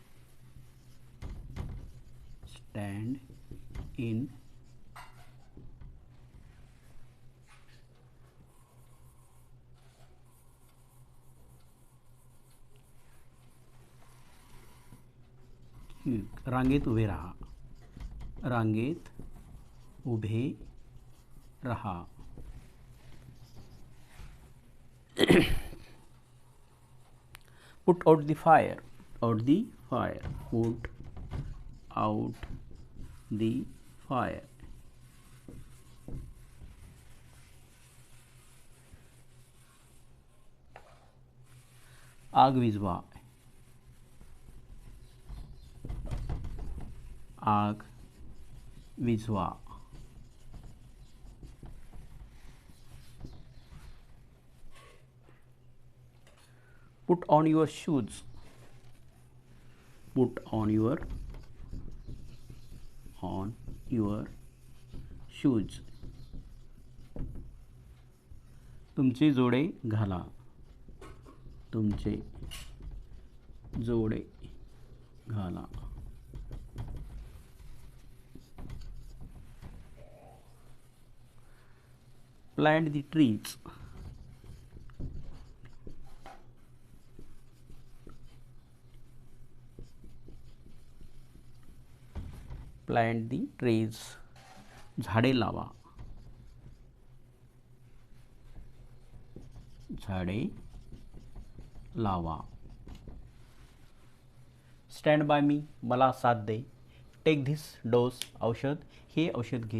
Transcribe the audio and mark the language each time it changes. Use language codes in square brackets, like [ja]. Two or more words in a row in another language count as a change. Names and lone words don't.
[en] Stand in queue. [mr] रांगेत उभे राहा. रांगेत उभे रहा. [en] Put out the fire. Out the fire. Put out the fire. [mr] आग विझवा. आग विझवा. [en] Put on your shoes. Put on your shoes. [mr] तुमचे जोडे घाला. तुमचे जोडे घाला. [en] Plant the trees. Plant the trees. [mr] झाडे लावा. झाडे लावा. [en] Stand by me. [mr] मला साथ दे. [en] Take this dose. [mr] औषध. हे औषध घे.